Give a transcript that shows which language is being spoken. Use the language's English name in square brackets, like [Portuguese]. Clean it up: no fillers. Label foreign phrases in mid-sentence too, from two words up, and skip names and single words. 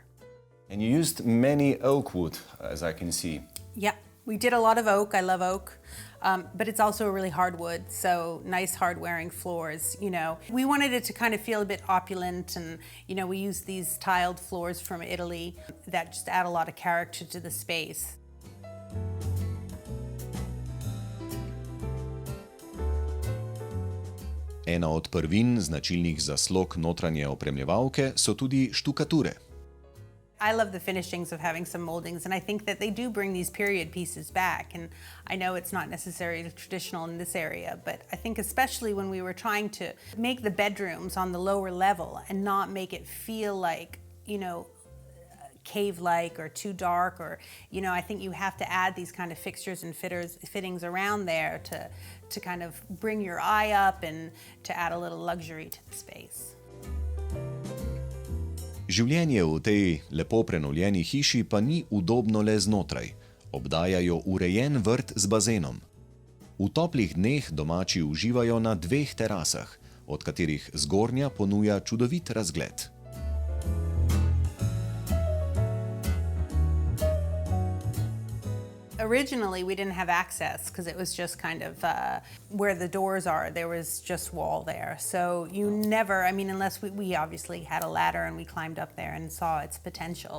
[English] And you used many oak wood, as I can see. Yeah, we did a lot of oak. I love oak. But it's also a really hard wood, so nice hard-wearing floors, you know. We wanted it to kind of feel a bit opulent, and, you know, we used these tiled floors from Italy that just add a lot of character to the space. [Slovenian] Ena od prvin značilnih zaslog notranje opremljevalke so tudi štukature. [English] I love the finishings of having some moldings, and I think that they do bring these period pieces back. And I know it's not necessarily traditional in this area, but I think especially when we were trying to make the bedrooms on the lower level and not make it feel like, you know, cave-like or too dark, or, you know, I think you have to add these kind of fixtures and fittings around there to kind of bring your eye up and to add a little luxury to the space. [Slovenian] Življenje v tej lepo prenovljeni hiši pa ni udobno le znotraj. Obdajajo urejen vrt z bazenom. V toplih dneh domači uživajo na 2 terasah, od katerih zgornja ponuja čudovit razgled. [English] Originally, we didn't have access because it was just kind of where the doors are, there was just wall there. So you never, I mean, unless we obviously had a ladder and we climbed up there and saw its potential.